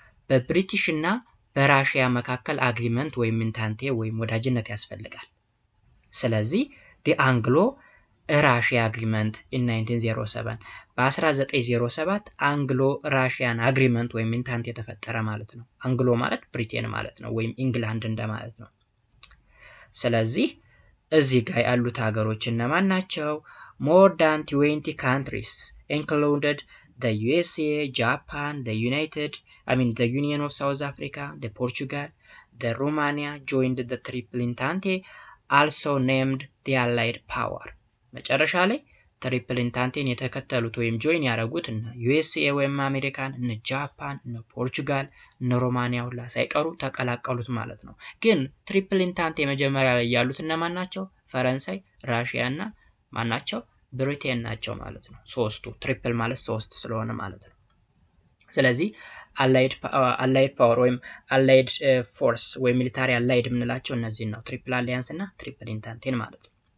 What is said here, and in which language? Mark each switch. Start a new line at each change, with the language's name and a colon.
Amharic: በብሪቲሽ እና በራሽያ መካከል አግሪመንት ወይም ኢንታንቴ ወይም ወዳጅነት ያስፈልጋል። ስለዚህ
English: the Anglo-Russia agreement in 1907
Amharic: በ1907 አንግሎ ራሽያን አግሪመንት ወይም ኢንታንቴ ተፈጠረ ማለት ነው። አንግሎ ማለት ብሪቴን ማለት ነው፣ ወይም ኢንግላንድ እንደማለት ነው። ስለዚህ እዚህ ጋር ያሉት ሀገሮች እነማን ናቸው?
English: more than 20 countries included the USA, Japan, the Union of South Africa, the Portugal, the Romania joined the Triple Entente, also named the Allied Power.
Amharic: መጨረሻ ላይ ትሪፕል ኢንታንቴን የተከተሉት ወይም ጆይን ያደረጉት እነ ዩኤስኤ ወይም አሜሪካን፣ እነ ጃፓን፣ እነ ፖርቹጋል፣ እነ ሮማኒያ ሁላ ሳይቀሩ ተቀላቀሉት ማለት ነው። ግን ትሪፕል ኢንታንቴ መጀመሪያ ላይ ያሉት እነማን ናቸው? ፈረንሳይ፣ ራሽያ እና ማናቸው? ብሪቴን ናቸው ማለት ነው። ሶስቱ ትሪፕል ማለት ሶስት ስለሆነ ማለት ነው። ስለዚህ አላይድ ፓወር ወይም አላይድ ፎርስ ወይም ሚሊታሪ አላይድ የምንላቸው እነዚህን ነው። ትሪፕል አሊያንስ እና ትሪፕል ኢንታንቴን ማለት ነው።